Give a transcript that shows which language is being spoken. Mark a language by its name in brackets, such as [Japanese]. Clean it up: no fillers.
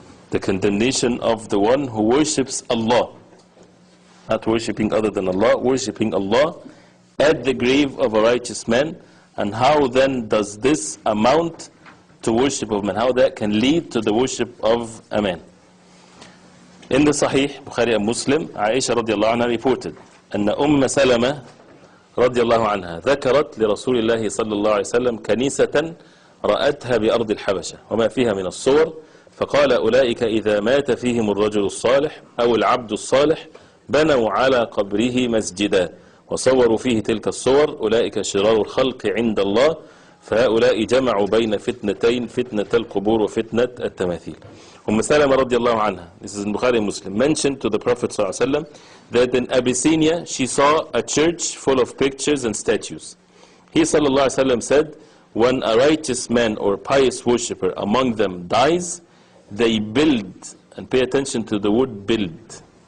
[English] The condemnation of the one who worships Allah, not worshipping other than Allah, worshipping Allah at the grave of a righteous man, and how then does this amount to worship of man, how that can lead to the worship of a man. In the Sahih, Bukhari and Muslim, Aisha radiallahu anha reported, [Arabic] أن سلمة رضي الله عنها ذكرت لرسول الله صلى الله عليه وسلم كنيسة رأتها بأرض الحبشة وما فيها من الصور، فقال أولئك إذا مات فيهم الرجل الصالح أو العبد الصالح بنوا على قبره مسجدا وصوروا فيه تلك الصور، أولئك شرار الخلق عند الله، فهؤلاء جمعوا بين فتنتين، فتنة القبور وفتنة التماثيل. [English] Salama radiallahu anha, this is in Bukhari and Muslim, mentioned to the Prophet ﷺ that in Abyssinia she saw a church full of pictures and statues. He ﷺ said, when a righteous man or pious worshipper among them dies, they build, and pay attention to the word build.